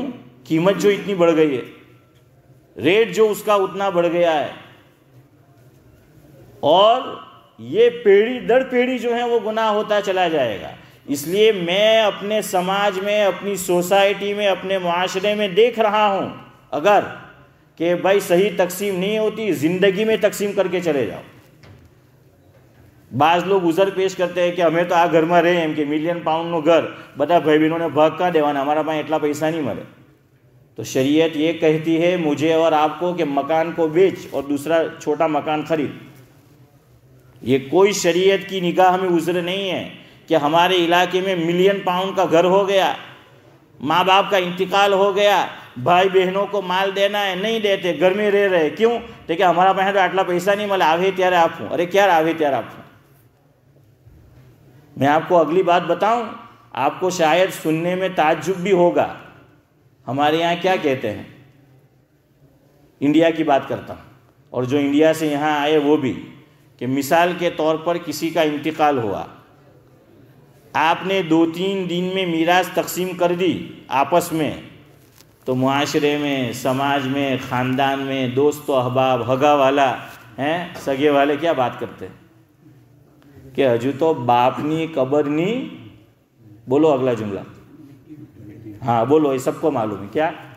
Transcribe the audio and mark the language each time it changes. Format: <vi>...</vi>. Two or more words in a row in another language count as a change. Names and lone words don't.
<ur>قیمت جو اتنی بڑھ گئی ہے, ریٹ جو اس کا اتنا بڑھ گیا ہے, اور یہ پیڑھی در پیڑھی جو ہے وہ گناہ ہوتا چلا جائے گا. اس لیے میں اپنے سماج میں, اپنی سوسائٹی میں, اپنے معاشرے میں دیکھ رہا ہوں اگر کہ بھائی صحیح تقسیم نہیں ہوتی, زندگی میں تقسیم کر کے چلے جاؤ. بعض لوگ عذر پیش کرتے ہیں کہ ہمیں تو آ گھر میں رہے</ur> <gu>એમ કે £1,000,000 નું ઘર બધા ભાઈ બહેનોને ભાગ કાં દેવાના, हमारा પાસે એટલા પૈસા نہیں મળે.</gu> <ur>تو شریعت یہ کہتی ہے مجھے اور آپ کو کہ مکان کو بیچ اور دوسرا چھوٹا مکان خرید. یہ کوئی شریعت کی نگاہ میں عذر نہیں ہے کہ ہمارے علاقے میں £1,000,000 کا گھر ہو گیا, ماں باپ کا انتقال ہو گیا, بھائی بہنوں کو مال دینا ہے, نہیں دیتے, گھر میں رہ رہے. کیوں؟ کہ ہمارا</ur> <gu>પાસે તો આટલા પૈસા નહીં મળે, આવે ત્યારે આપું. અરે ક્યારે આવે ત્યારે આપું.</gu> <ur>میں آپ کو اگلی بات بتاؤں, آپ کو شاید سننے میں تعجب بھی ہوگا. ہمارے یہاں کیا کہتے ہیں, انڈیا کی بات کرتا ہوں, اور جو انڈیا سے یہاں آئے وہ بھی, کہ مثال کے طور پر کسی کا انتقال ہوا, آپ نے 2-3 دن میں میراث تقسیم کر دی آپس میں, تو معاشرے میں, سماج میں, خاندان میں, دوست و احباب, ہگا والا ہیں, سگے والے کیا بات کرتے ہیں کہ</ur> <gu>હજુ તો બાપની કબરની,</gu> <ur>بولو اگلا جملہ, ہاں بولو, یہ سب کو معلوم ہے کیا,</ur>